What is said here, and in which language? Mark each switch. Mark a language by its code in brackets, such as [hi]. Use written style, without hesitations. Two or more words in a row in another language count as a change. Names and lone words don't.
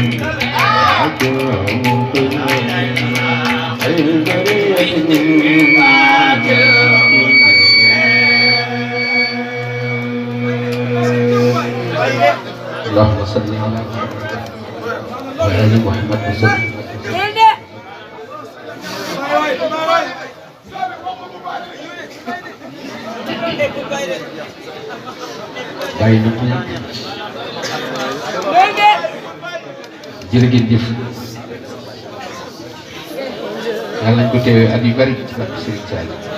[ar] اللهم صل على محمد وعلى ال محمد وسلم. [wo] bàyyi na ko jërë ngeen jëf yàlla nañ ko teewee at yu bari ci barke Serigne Saliou.